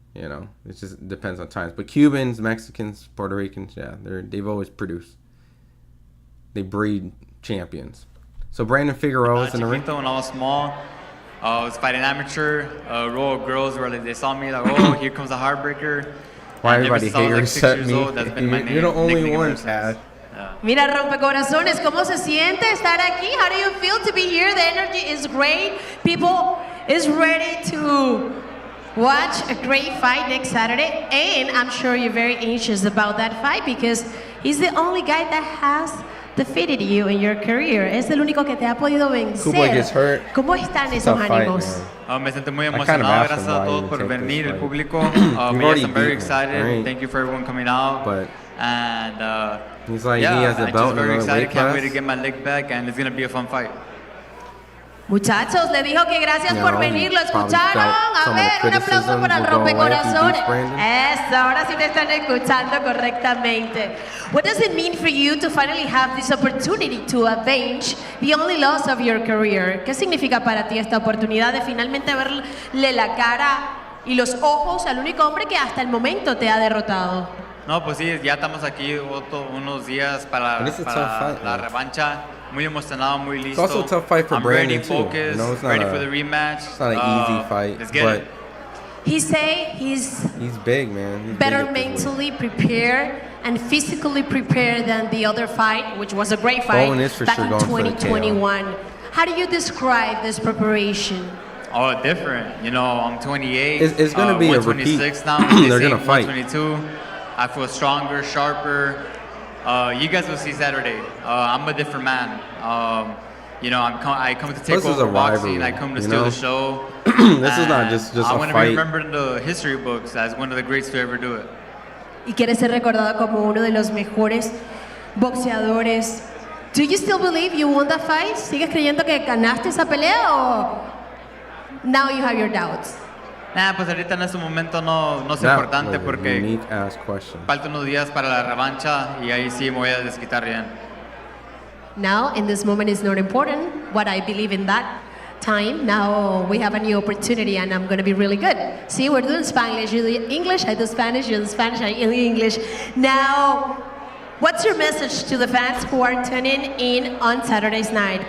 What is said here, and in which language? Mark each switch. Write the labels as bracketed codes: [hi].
[en] You know, it just depends on times. But Cubans, Mexicans, Puerto Ricans, yeah, they've always produced. They breed champions. So Brandon Figueroa is in the ring. When I was small, I was fighting amateur. A row of girls were like, they saw me like, oh, here comes a heartbreaker. Why everybody haters at me? You're the only one, Chad. [es] Mira, rompecorazones, ¿cómo se siente estar aquí? [en] How do you feel to be here? The energy is great. People is ready to watch a great fight next Saturday. And I'm sure you're very anxious about that fight because he's the only guy that has defeated you in your career. [es] Es el único que te ha podido vencer. ¿Cómo están esos ánimos? Me siento muy emocionado. Gracias a todos por venir, el público. [en] I'm very excited. Right? Thank you for everyone coming out. But and he's like, yeah, he has a belt. I'm just very excited. Can't wait to get my leg back, and it's gonna be a fun fight. [es] Muchachos, le dijo que gracias por venir, lo escucharon. A ver, un aplauso para el rompecorazones. Eso, ahora sí te están escuchando correctamente. What does it mean for you to finally have this opportunity to avenge the only loss of your career? ¿Qué significa para ti esta oportunidad de finalmente verle la cara y los ojos al único hombre que hasta el momento te ha derrotado? No, pues sí, ya estamos aquí unos días para la revancha. Muy emocionado, muy listo. [en] It's also a tough fight for Brandon, too. Focused, you know, it's not ready for the rematch. It's not an easy fight, but he say he's big, man. He's better mentally prepared and physically prepared than the other fight, which was a great fight back in 2021. How do you describe this preparation? Oh, different. You know, I'm 28. It's going to be a repeat. Now. They're going to fight. 122. I feel stronger, sharper. You guys will see Saturday. I'm a different man. You know, I come to take over boxing. I come to steal the show. This is not just a fight. I want to be remembered in the history books as one of the greats to ever do it. [es] Y quiere ser recordado como uno de los mejores boxeadores. [en] Do you still believe you won that fight? [es] ¿Sigues creyendo que ganaste esa pelea o [en] now you have your doubts? [es] Nah, pues ahorita en este momento no es importante porque faltan unos días para la revancha y ahí sí me voy a desquitar bien. [en] Now, in this moment, is not important what I believe in that time. Now we have a new opportunity and I'm going to be really good. See, we're doing Spanish, you do English, I do Spanish, you do Spanish, I do English. Now, what's your message to the fans who are tuning in on Saturday's night?